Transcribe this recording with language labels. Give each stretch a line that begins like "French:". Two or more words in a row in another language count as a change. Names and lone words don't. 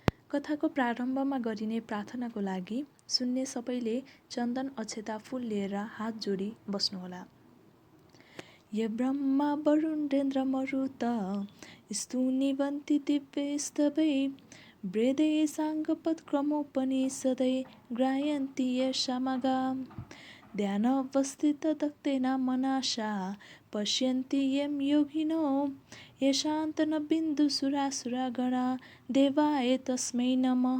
Nepali: कथाको प्रारम्भमा गरिने प्रार्थनाको लागि सुन्ने सबैले चन्दन अक्षता फूल लिएर हात जोडी बस्नुहोला।
Sanskrit: ये ब्रह्मा वरुणेन्द्र मरुत स्तुनिवन्ति दिव्यैस्तवै वेदै साङ्गपदक्रमोपनिषदै ग्राह्यन्ति यशामगा ध्यानावस्थितदत्तेन मनसा पश्यन्ति यं योगिनो येषान्तनबिन्दुसुरासुरगणा देवाय तस्मै नमः।